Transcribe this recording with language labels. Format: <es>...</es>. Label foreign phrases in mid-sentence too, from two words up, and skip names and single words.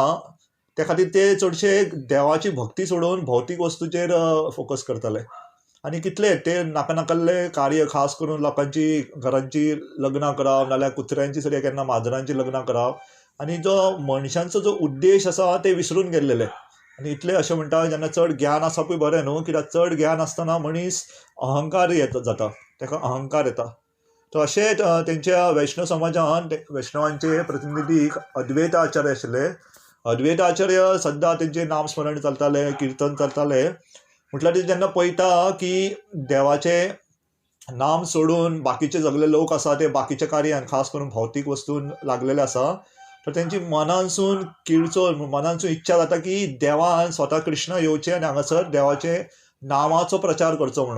<kok>त्या खातीर ते चडशे देवाची भक्ती सोडून भौतीक वस्तूचेर फोकस करताले आनी कितले ते नाका कार्य, खास करून लोकांची घरांची लग्नां करप, नाल्यार कुत्र्यांची सगळ्या केन्ना माजरांची लग्नां करप, आनी जो मनशांचो जो उद्देश आसा ते विसरून गेल्लेले. आनी इतले अशें म्हणटा जेन्ना चड ज्ञान आसपूय बरें न्हू, कित्याक चड ज्ञान आसतना मनीस अहंकार जाता, ताका अहंकार येता. तर अशेंच तेंच्या वैष्णव समाजान वैष्णवांचे प्रतिनिधीक अद्वैत आचार्य आशिल्ले. अद्वैत आचार्य सद्दां तेंचे नामस्मरण चलताले, कीर्तन चलताले. म्हटल्यार ते जेन्ना पळयता की देवाचे नाम सोडून बाकीचे सगळे लोक आसा ते बाकीच्या कार्यान, खास करून भौतीक वस्तून लागलेले आसा, तर तेंची मनानसून किळचोर, मनानसून इच्छा जाता की देवान स्वता कृष्ण येवचे आनी हांगासर देवाचे नामाचो प्रचार करचो म्हणून.</kok>